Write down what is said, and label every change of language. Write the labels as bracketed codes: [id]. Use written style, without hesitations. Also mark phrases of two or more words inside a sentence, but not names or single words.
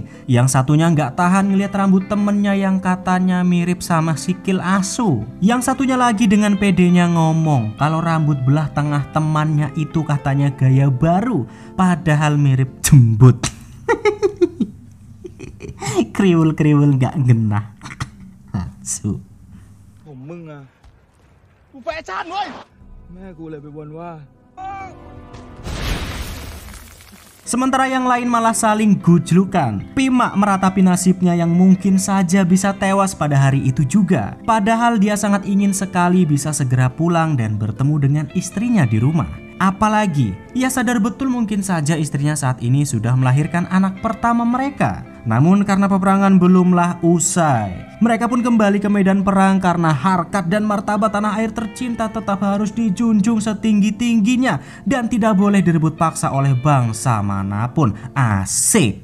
[id] Yang satunya nggak tahan ngeliat rambut temennya yang katanya mirip sama [jv] sikil asu. [id] Yang satunya lagi dengan pedenya ngomong kalau rambut belah tengah temannya itu katanya gaya baru, padahal mirip jembut. [jv] Kriwul-kriwul nggak genah. Asu. [th] มึงอะกูแฟชั่นเว้ยแม่กูเลยไปบ่นว่า [id] Sementara yang lain malah saling gujlukan. Pima meratapi nasibnya yang mungkin saja bisa tewas pada hari itu juga. Padahal dia sangat ingin sekali bisa segera pulang dan bertemu dengan istrinya di rumah. Apalagi ia sadar betul mungkin saja istrinya saat ini sudah melahirkan anak pertama mereka. Namun karena peperangan belumlah usai, mereka pun kembali ke medan perang karena harkat dan martabat tanah air tercinta tetap harus dijunjung setinggi-tingginya dan tidak boleh direbut paksa oleh bangsa manapun. Asik.